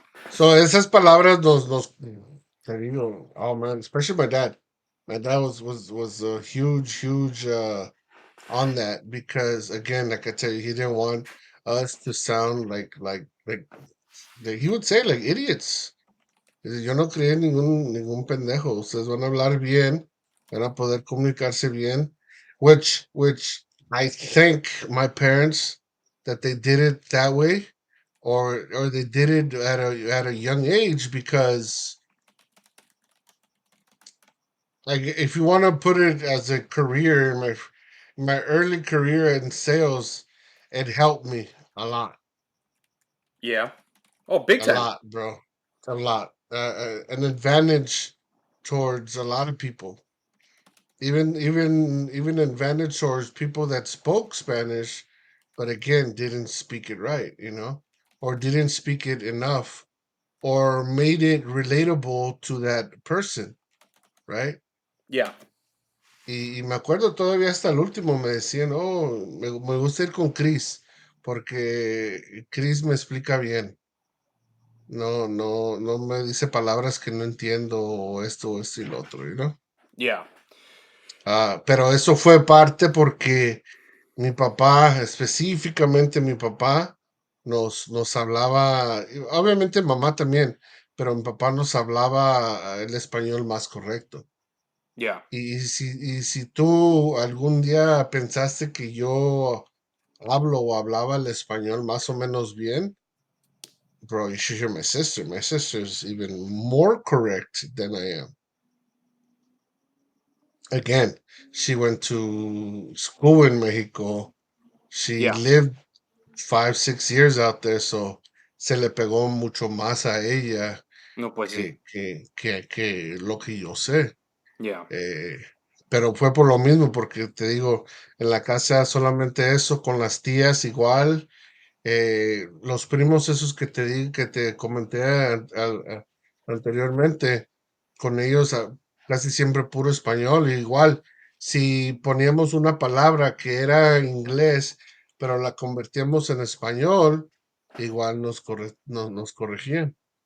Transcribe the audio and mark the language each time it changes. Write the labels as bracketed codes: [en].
[en] So [es] esas palabras nos te digo, [en] oh man, especially my dad. My dad was a huge on that because again, like I tell you, he didn't want us to sound like he would say like idiots. [es] Dice, yo no creé ningún pendejo. Ustedes van a hablar bien, van a poder comunicarse bien, [en] which I think my parents that they did it that way, or they did it at a young age because like if you want to put it as a career in my early career in sales, it helped me a lot, Yeah. Oh, big a time. lot, bro, a lot. An advantage towards a lot of people, even advantage towards people that spoke Spanish, but again didn't speak it right, or didn't speak it enough, or made it relatable to that person, right? Yeah. [es] Y me acuerdo todavía hasta el último me decían, oh, me gusta ir con Chris, porque Chris me explica bien. No me dice palabras que no entiendo, o esto y lo otro, [en] Yeah. [es] Pero eso fue parte porque mi papá, específicamente mi papá, nos hablaba, y obviamente mamá también, pero mi papá nos hablaba el español más correcto. [en] Yeah. [es] Y si tú algún día pensaste que yo hablo o hablaba el español más o menos bien, bro, [en] you should hear my sister. My sister's even more correct than I am. Again, she went to school in Mexico. She Yeah. lived 5, 6 years out there, so [es] se le pegó mucho más a ella No, pues sí. que lo que yo sé. [en] Yeah. [es] Eh, pero fue por lo mismo, porque te digo, en la casa solamente eso, con las tías igual, los primos esos que te comenté anteriormente, con ellos casi siempre puro español, e igual, si poníamos una palabra que era inglés, pero la convertíamos en español, igual nos corregían.